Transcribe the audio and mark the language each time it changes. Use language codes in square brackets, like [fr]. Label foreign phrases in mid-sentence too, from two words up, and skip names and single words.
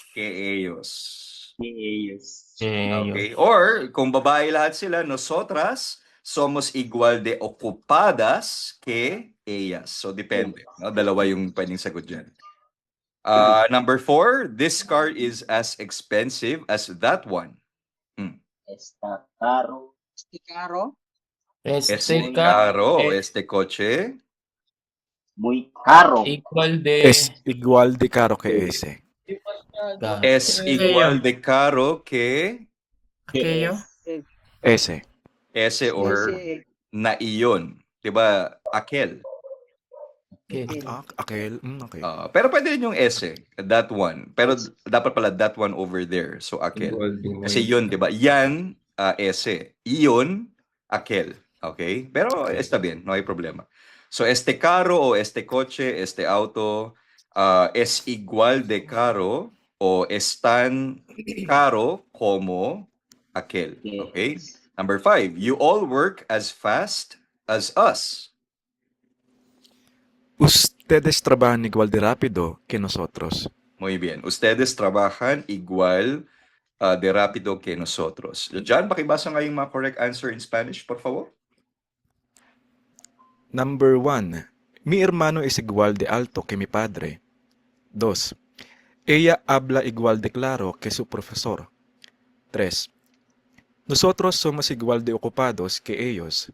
[es] que ellos. ellos. [tl] Okay, or kung babae lahat sila, [es] nosotras somos igual de ocupadas que ellas. [tl] So depende, no? Dalawa yung pwedeng sagot dyan. [en] Number 4, this car is as expensive as that one. [es] Está caro. Este carro. Este caro, este coche. Muy caro. Igual de Es igual de caro que ese. Es igual de caro que aquello. Ese. ese or Ese, [tl] na iyon. Diba? Aquel. Okay. Okay. Pero pwede rin yung ese. [en] That one. [tl] Pero dapat pala [en] that one over there. [tl] So, [es] aquel. igual de [tl] Kasi [es] muy- [tl] yun, diba? Yan, [es] ese. Iyon, aquel. Okay? Pero está bien. No hay problema. So, este carro o este coche, este auto, es igual de caro o es tan caro como aquel. [tl] Okay? [en] Number 5, you all work as fast as us. [es] Ustedes trabajan igual de rápido que nosotros. Muy bien. Ustedes trabajan igual de rápido que nosotros. [tl] John, pakibasa nga yung mga [en] correct answer in Spanish, [es] por favor. [en] Number 1. [es] Mi hermano es igual de alto que mi padre. 2. Ella habla igual de claro que su profesor. 3. Nosotros somos igual de ocupados que ellos.